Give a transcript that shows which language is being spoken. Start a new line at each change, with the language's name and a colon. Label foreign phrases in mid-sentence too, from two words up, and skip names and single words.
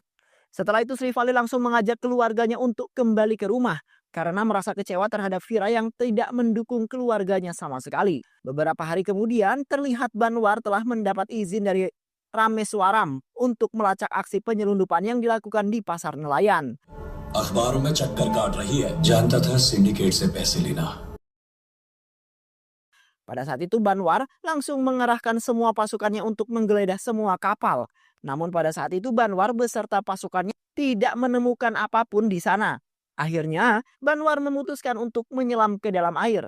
Indonesian: Setelah itu Sri Vali langsung mengajak keluarganya untuk kembali ke rumah karena merasa kecewa terhadap Vira yang tidak mendukung keluarganya sama sekali. Beberapa hari kemudian terlihat Banwar telah mendapat izin dari Rameswaram untuk melacak aksi penyelundupan yang dilakukan di pasar nelayan.
Hindi: अखबारों में चक्कर काट रही है जानता था सिंडिकेट से पैसे लेना.
Indonesian: Pada saat itu Banwar langsung mengerahkan semua pasukannya untuk menggeledah semua kapal. Namun pada saat itu Banwar beserta pasukannya tidak menemukan apapun di sana. Akhirnya Banwar memutuskan untuk menyelam ke dalam air.